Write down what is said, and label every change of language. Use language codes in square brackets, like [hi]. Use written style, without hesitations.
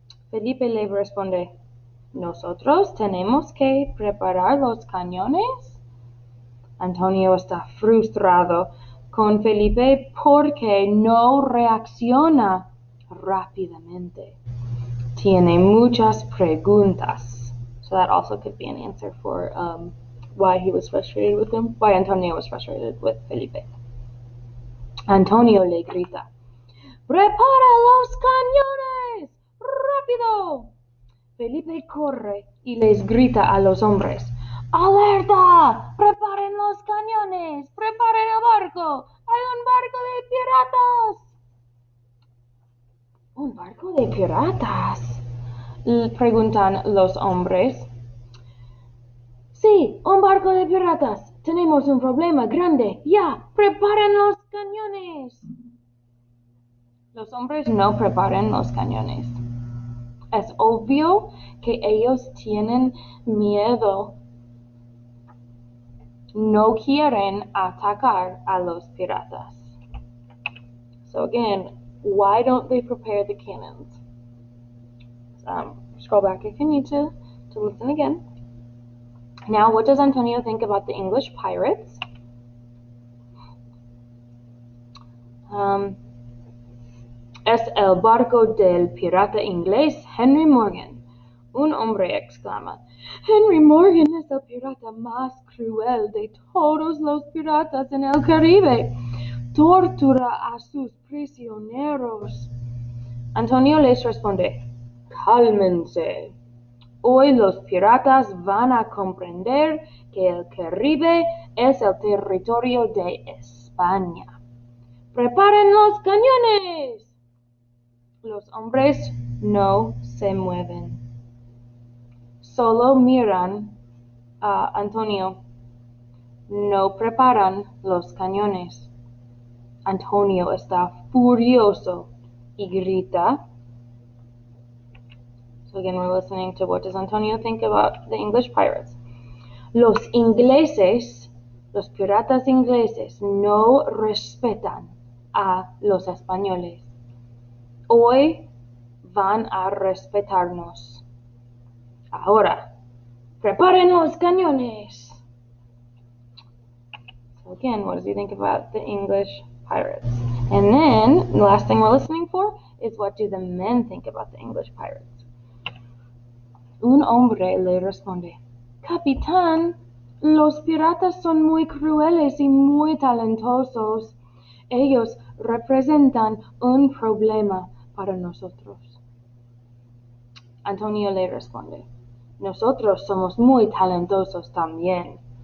[es] Felipe le responde, ¿nosotros tenemos que preparar los cañones? Antonio está frustrado con Felipe porque no reacciona rápidamente. Tiene muchas preguntas. [en] So that also could be an answer for why he was frustrated with him, why Antonio was frustrated with Felipe. [es] Antonio le grita, ¡prepara los cañones! ¡Rápido! Felipe corre y les grita a los hombres, ¡alerta! ¡Preparen los cañones! ¡Preparen el barco! ¡Hay un barco de piratas! ¿Un barco de piratas? Preguntan los hombres. Sí, un barco de piratas. Tenemos un problema grande. ¡Ya! ¡Preparen los cañones! Los hombres no preparan los cañones. Es obvio que ellos tienen miedo. No quieren atacar a los piratas. [en] So again, why don't they prepare the cannons? Scroll back if you need to listen again. Now, what does Antonio think about the English pirates? [es] Es el barco del pirata inglés Henry Morgan. Un hombre exclama, Henry Morgan es el pirata más cruel de todos los piratas en el Caribe. Tortura a sus prisioneros. Antonio les responde, cálmense. Hoy los piratas van a comprender que el Caribe es el territorio de España. ¡Preparen los cañones! Los hombres no se mueven. Solo miran a Antonio. No preparan los cañones. Antonio está furioso y grita. [en] So again, we're listening to what does Antonio think about the English pirates. [es] Los ingleses, los piratas ingleses, no respetan a los españoles. Hoy van a respetarnos. Ahora, preparen los cañones. [en] So again, what does he think about the English pirates? And then, the last thing we're listening for is what do the men think about the English pirates? [es] Un hombre le responde, Capitán, los piratas son muy crueles y muy talentosos. Ellos representan un problema para nosotros. Antonio le responde, nosotros somos muy talentosos también.